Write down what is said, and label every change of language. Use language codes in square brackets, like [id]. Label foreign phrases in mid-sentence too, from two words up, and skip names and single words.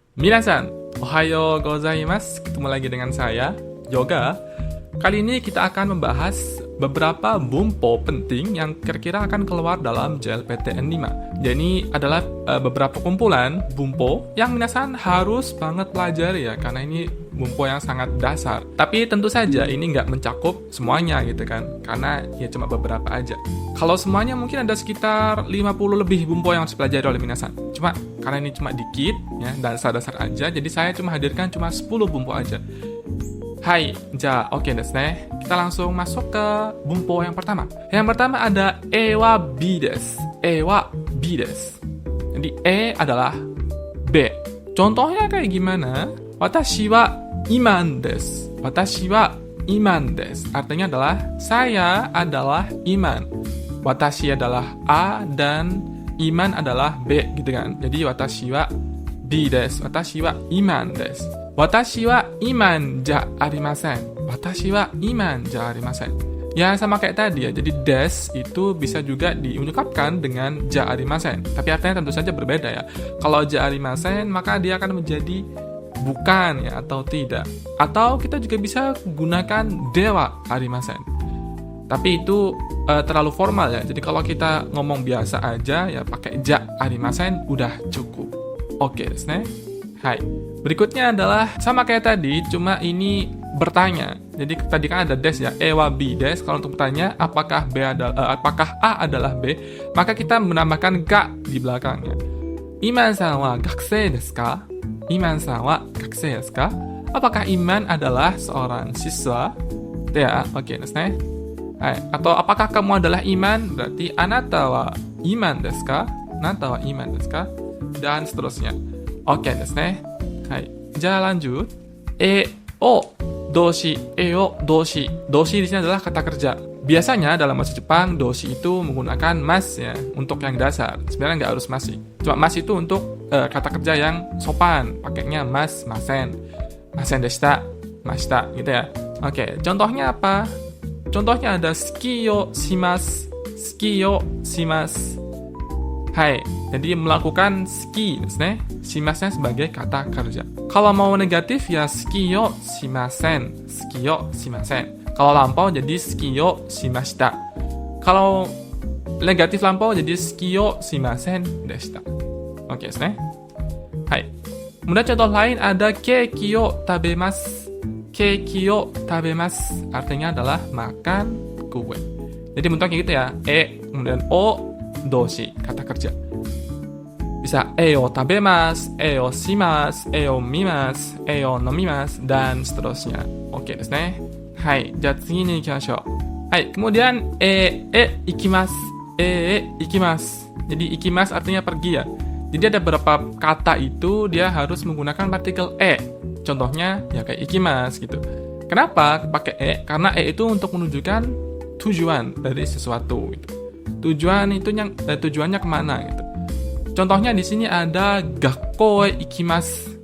[ja] 皆さん、おはようございます. [id] Ketemu lagi dengan saya, Yoga. Kali ini kita akan membahas beberapa bumpo penting yang kira-kira akan keluar dalam JLPTN 5. Jadi adalah beberapa kumpulan bumpo yang minasan harus banget pelajari ya, karena ini bumpo yang sangat dasar. Tapi tentu saja ini nggak mencakup semuanya gitu kan, karena ya cuma beberapa aja. Kalau semuanya mungkin ada sekitar 50 lebih bumpo yang harus dipelajari oleh minasan. Cuma karena ini cuma dikit ya, dasar-dasar aja, jadi saya cuma hadirkan cuma 10 bumpo aja. [ja] はい、オッケーですね. [id] Kita langsung masuk ke bumpo yang pertama. Yang pertama ada [ja] AはBです。AはBです. [id] Jadi e adalah b. Contohnya kayak gimana? [ja] 私はイマンです。私はイマンです. [id] Artinya adalah saya adalah iman. Watashi adalah a dan iman adalah b gitu kan. [ja] Jadi 私はBです。私はイマンです. 私はイマンじゃありません. 私はイマンじゃありません. [id] Ya sama kayak tadi ya. Jadi des itu bisa juga diungkapkan dengan [ja] じゃありません. [id] Tapi artinya tentu saja berbeda ya. Kalau [ja] じゃありません [id] maka dia akan menjadi bukan ya atau tidak. Atau kita juga bisa gunakan [ja] ではありません. [id] Tapi itu terlalu formal ya. Jadi kalau kita ngomong biasa aja ya pakai [ja] じゃありません [id] udah cukup. [ja] オッケーですね。はい. [id] Berikutnya adalah sama kayak tadi, cuma ini bertanya. Jadi tadi kan ada des ya, [ja] AはBです. [id] Kalau untuk bertanya apakah apakah a adalah b, maka kita menambahkan ga di belakangnya. [ja] イマンさんは学生ですか？イマンさんは学生ですか? [id] Apakah Iman adalah seorang siswa? [ja] Ya, オッケーですね。はい. [id] Atau apakah kamu adalah Iman? [ja] Berarti あなたはイマンですか? あなたはイマンですか? [id] Dan seterusnya. [ja] オッケーですね。はい. [id] Lanjut. Doshi. Doshi. Doshi di sini adalah kata kerja. Biasanya dalam bahasa Jepang, doshi itu menggunakan mas ya untuk yang dasar. Sebenarnya nggak harus masi. Cuma mas itu untuk kata kerja yang sopan. Pakainya mas, [ja] ません。ませんでした、ました [id] gitu ya. Oke, contohnya apa? Contohnya ada [ja] スキーをします. スキーをします. [id] Hai, jadi melakukan ski, ne? Shimasnya sebagai kata kerja. Kalau mau negatif ya [ja] スキーをしません. スキーをしません. [id] Kalau lampau jadi [ja] スキーをしました. [id] Kalau negatif lampau jadi [ja] スキーをしませんでした. オッケーね？はい. [id] Kemudian contoh lain ada [ja] ケーキを食べます. ケーキを食べます. [id] Artinya adalah makan kue. Jadi bentuknya gitu ya. Kemudian [ja] を動詞, [id] kata kerja. [ja] Bisa を食べます、をします、を見ます、を飲みます, [id] dan seterusnya. [ja] オッケーですね. はい、次に行きましょう。はい, kemudian ikimasu. [id] Ikimasu. Jadi ikimasu artinya pergi ya. Jadi ada beberapa kata itu dia harus menggunakan partikel Contohnya ya kayak ikimasu gitu. Kenapa pakai Karena itu untuk menunjukkan tujuan dari sesuatu gitu. Tujuannya kemana gitu. Contohnya di sini ada [ja] 学校へ行きます.